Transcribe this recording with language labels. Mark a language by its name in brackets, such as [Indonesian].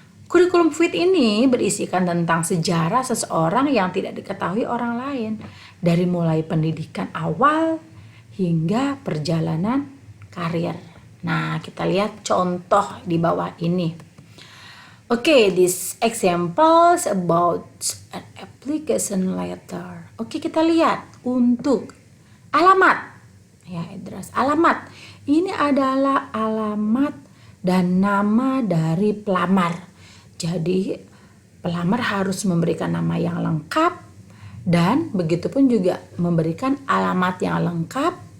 [Indonesian] Kurikulum fit ini berisikan tentang sejarah seseorang yang tidak diketahui orang lain, dari mulai pendidikan awal hingga perjalanan karir. Nah, kita lihat contoh di bawah ini. [English] Okay, this examples about an application letter. [Indonesian] Oke, kita lihat untuk alamat. Ya, address. Alamat. Ini adalah alamat dan nama dari pelamar. Jadi, pelamar harus memberikan nama yang lengkap dan begitupun juga memberikan alamat yang lengkap.